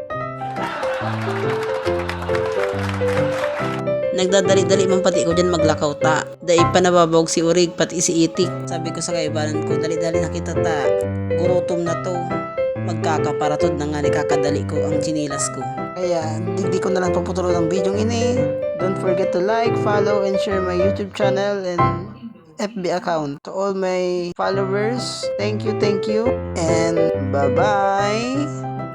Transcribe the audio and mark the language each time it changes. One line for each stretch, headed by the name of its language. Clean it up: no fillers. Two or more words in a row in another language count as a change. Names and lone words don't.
Bikol: Nagdadali-dali man pati ko dyan maglakaw ta. Dahil pa nababawag si Urig pati si Itik. Sabi ko sa kaibanan ko, dali-dali na kita ta. Gurutom na to. Magkakaparatod na nga ni kakadali ko ang chinilas ko. Kaya di ko na lang paputuloy ng video ini.
English: Don't forget to like, follow, and share my YouTube channel and FB account. To all my followers, thank you, and bye-bye.